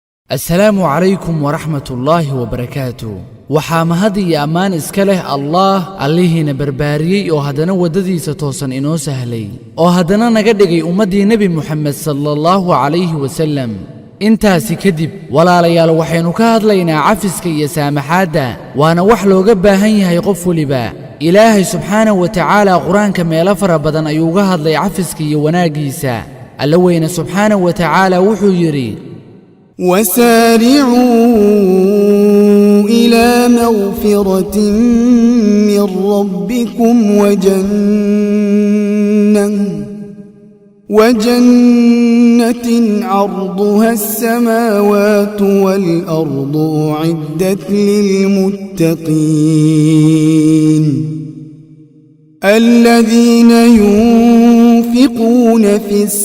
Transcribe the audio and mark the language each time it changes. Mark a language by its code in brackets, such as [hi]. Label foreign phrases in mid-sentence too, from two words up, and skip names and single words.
[ar] السلام عليكم ورحمة الله وبركاته. [so] waxaa mahad iyo ammaan iska leh Allah Allahiina barbaariyay oo hadana wadadiisa toosan inoo sahlay oo hadana naga dhigay ummadii Nabi Muhammad [ar] صلى الله عليه وسلم. [so] intaasi kadib walaalayaal waxaynu ka hadlaynaa cafiska iyo saamaxaadda waana wax looga baahan yahay qof waliba. Ilaahay [ar] سبحانه وتعالى [so] quraanka meelo fara badan ayuu uga hadlay cafiska iyo wanaagiisa. Alla weyna [ar] سبحانه وتعالى [so] wuxuu yiri [ar] وسارعوا إلى مغفرة من ربكم وجنة عرضها السماوات والأرض أعدت للمتقين الذين ينفقون في